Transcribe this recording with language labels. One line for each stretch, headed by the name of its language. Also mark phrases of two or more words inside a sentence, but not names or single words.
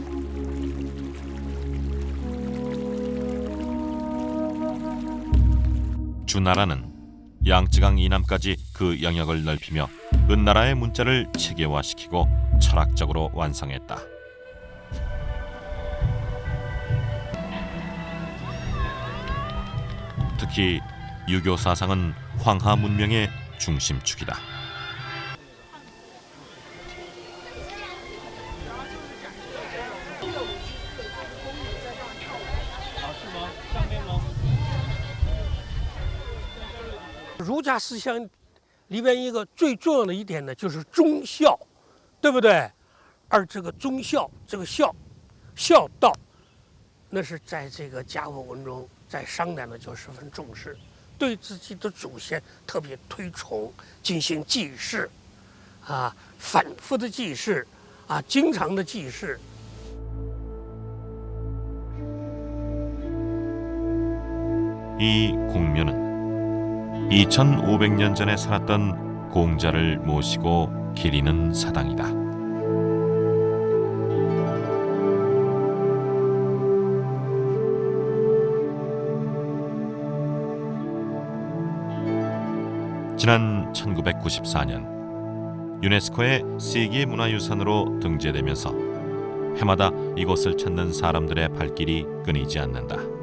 Korean: 주나라는 양쯔강 이남까지 그 영역을 넓히며 은나라의 문자를 체계화시키고 철학적으로 완성했다. 특히 유교 사상은 황하 문명의 중심축이다.
Chinese: 儒家思想里边一个最重要的一点呢，就是忠孝，对不对？而这个忠孝，这个孝道，那是在这个甲骨文中，在商代呢就十分重视，对自己的祖先特别推崇，进行祭祀，啊，反复的祭祀，啊，经常的祭祀。
Korean: 이 공묘는 2500년 전에 살았던 공자를 모시고 기리는 사당이다. 지난 1994년 유네스코의 세계문화유산으로 등재되면서 해마다 이곳을 찾는 사람들의 발길이 끊이지 않는다.